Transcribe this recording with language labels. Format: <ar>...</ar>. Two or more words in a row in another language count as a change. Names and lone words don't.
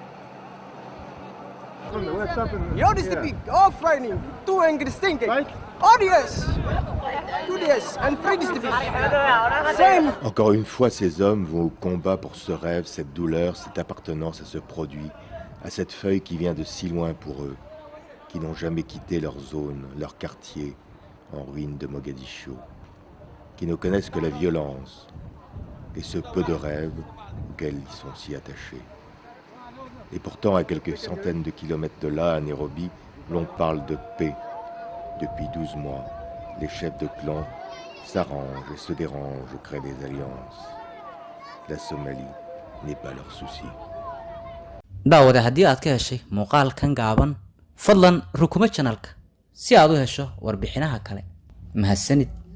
<fr>Encore une fois, ces hommes vont au combat pour ce rêve, cette douleur, cette appartenance à ce produit, à cette feuille qui vient de si loin pour eux, qui n'ont jamais quitté leur zone, leur quartier, en ruine de Mogadiscio, qui ne connaissent que la violence et ce peu de rêves auxquels ils sont si attachés. Et pourtant, à quelques centaines de kilomètres de là, à Nairobi, l'on parle de paix. Depuis 12 mois, les chefs de clan s'arrangent et se dérangent, créent des alliances. La Somalie n'est pas leur souci.</fr> <so>daawade haddii aad ka heshay muuqaalkan gaaban fadlan rukuma channelka si aad u hesho warbixinaha kale mahadsanid</so>